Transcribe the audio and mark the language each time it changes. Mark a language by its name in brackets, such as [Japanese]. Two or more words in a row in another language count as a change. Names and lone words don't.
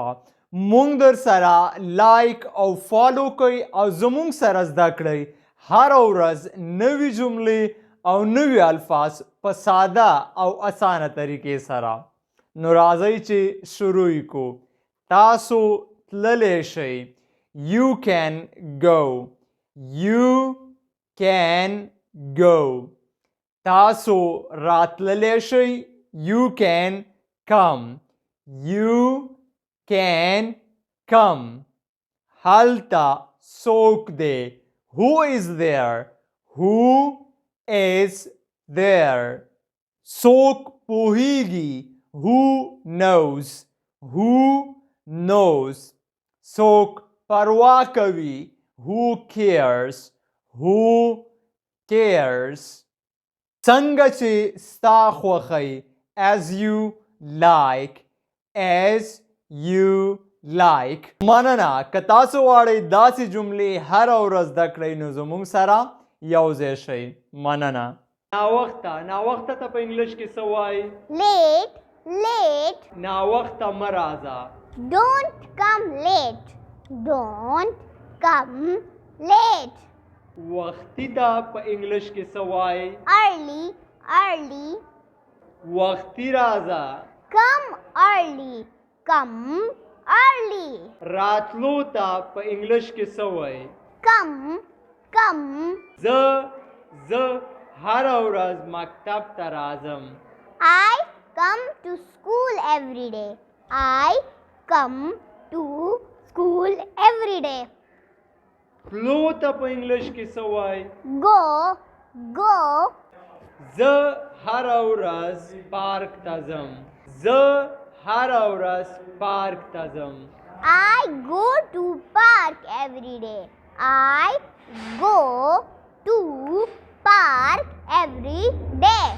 [Pashto] مونږ در سره لایک او فالو کوئ او زمونږ سره زده کړئ هره ورځ نوي جملې او نوي الفاظ په ساده او اسانه طریقې سره. نو راځئ چې شروع کو. تاسو تللی شئ. [English] You can go. You can go. [Pashto] تاسو راتللی شئ. [English] You can come. You can come. [Pashto] هلته څوک دی؟ [English] Who is there? Who is there? [Pashto] څوک پوهیږي؟ [English] Who knows? Who knows? [Pashto] څوک پروا کوي؟ [English] Who cares? Who cares? [Pashto] څنګه چې ستا خوښی. [English] As you like. As you like. [Pashto] مننه. که تاسو غواړئ داسې جملې هره ورځ زده کړئ نو زموږ سره یوځای شئ. مننه. ناوخته. ناوخته ته په انګلش کې څه وایي؟ [English] Late, late. [Pashto] ناوخته مه راځه. [English] Don't come late. Don't come late. [Pashto] وختي ته په انګلش کې څه وایي؟ [English] Early, early. [Pashto] وختي راځه. [English] Come early. Come early. [Pashto] راتلو ته په انګلش کې څه وایي؟ [English] Come, come. [Pashto] زه هره ورځ مکتب ته راځم. [English] I come to school every day. I come to school every day. [Pashto] تلو ته په انګلش کې څه وایي؟ [English] Go, go. [Pashto] زه هره ورځ پارک ته ځم. زه هره ورځ پارک ته ځم. [English] I go to park every day. I go to park every day.